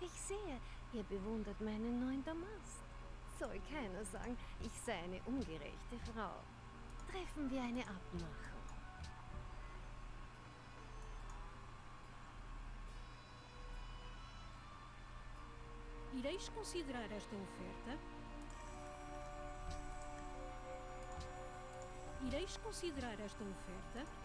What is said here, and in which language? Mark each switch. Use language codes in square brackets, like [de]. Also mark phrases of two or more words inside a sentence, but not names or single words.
[de] sehe, ihr bewundert meinen neuen Damast. Soll keiner sagen, ich sei eine ungerechte Frau. Treffen wir eine Abmachung. [pt] Ireis considerar esta oferta? Ireis considerar esta oferta?